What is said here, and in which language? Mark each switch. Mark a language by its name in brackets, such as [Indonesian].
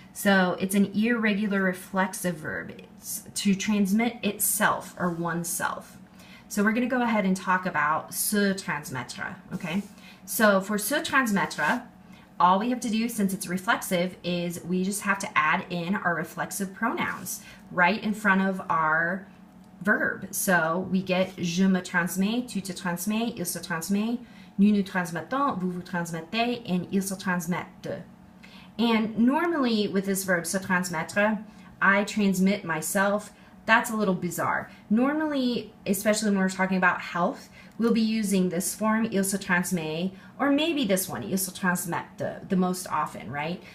[English] So it's an irregular reflexive verb. It's to transmit itself or oneself. So we're going to go ahead and talk about se transmettre, okay? So for se transmettre, all we have to do, since it's reflexive, is we just have to add in our reflexive pronouns right in front of our verb. So we get [French] je me transmets, tu te transmets, il se transmet, nous nous transmettons, vous vous transmettez, [English] and [French] ils se transmettent. [English] And normally with this verb se transmettre, I transmit myself. That's a little bizarre. Normally, especially when we're talking about health, we'll be using this form, [French] il se transmet, [English] or maybe this one, [French] il se transmette, [English] the most often, right?